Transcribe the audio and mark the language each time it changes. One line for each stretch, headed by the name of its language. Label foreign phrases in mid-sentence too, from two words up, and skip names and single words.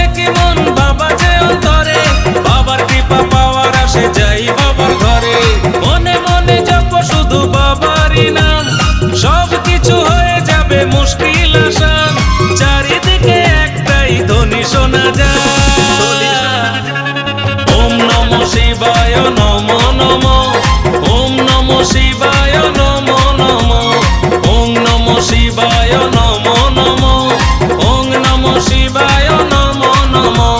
Bangla: কি মন বাবা যে অন্তরে, বাবার কৃপা পাওয়ার আসে যাই বাবার ঘরে। মনে মনে জপ শুধু বাবারই নাম, সব কিছু হয়ে যাবে মুশকিল আসান। চারিদিকে একটাই ধ্বনি শোনা যায়,
Sanskrit: ওম নমঃ শিবায় নমো নমঃ, ওম নমঃ শিবায় নমো নমঃ, ওম নমঃ শিবায় নমো নমঃ, ওম নমঃ শিবায় নমো নমঃ।